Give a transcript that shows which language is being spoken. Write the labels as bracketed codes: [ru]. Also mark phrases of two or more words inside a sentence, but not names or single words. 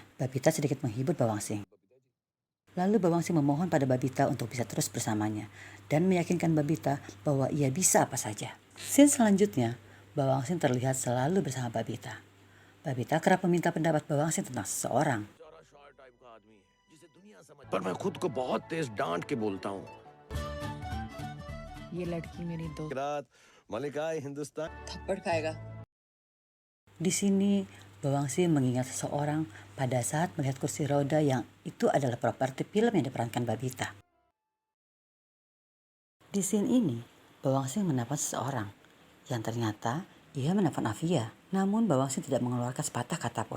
[id] Babita sedikit menghibur Bawang Sing. Lalu Bawang Sing memohon pada Babita untuk bisa terus bersamanya dan meyakinkan Babita bahwa ia bisa apa saja. Scene selanjutnya, Bawang Sing terlihat selalu bersama Babita. Babita kerap meminta pendapat Bawang Sing tentang seseorang. [hi] पर मैं खुद को बहुत तेज डांट के बोलता हूँ। ये लड़की मेरी दोस्त रात मलिकाए हिंदुस्तान थप्पड़ खाएगा। [id] Di sini, Bawang Sing mengingat seseorang pada saat melihat kursi roda yang itu adalah properti film yang diperankan Babita. Di scene ini, Bawang Sing menelpon seseorang yang ternyata ia menelpon Afia, namun Bawang Sing tidak mengeluarkan sepatah kata pun.